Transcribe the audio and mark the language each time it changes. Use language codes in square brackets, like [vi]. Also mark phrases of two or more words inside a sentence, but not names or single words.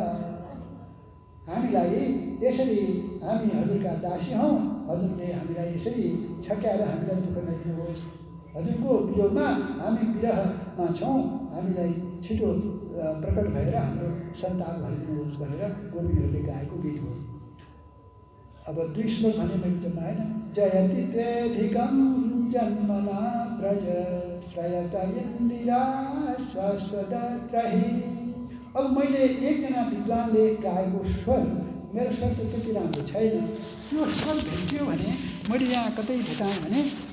[ne] हामीलाई यसरी हामी हजुरका दासी हौँ, हजुरले हामीलाई यसरी छक्याएर हामीलाई दुःख नदिनुहोस्। हजुरको वियोगमा हामी विरहमा छौँ, हामीलाई छिटो प्रकट भएर हाम्रो सन्तान भनिदिनुहोस् भनेर गोपिनीहरूले गाएको गीत हो। अब 2 श्लोक भने मैले जम्मा होइन। [sa] जयति त्वेधिकं जन्मना व्रज श्रयत इन्दिरा शाश्वतत्रहि। [ne] अब मैले एकजना विद्वानले गाएको स्वर, मेरो स्वर त त्यति राम्रो छैन, त्यो स्वर भेटियो भने मैले यहाँ कतै भेटाएँ भने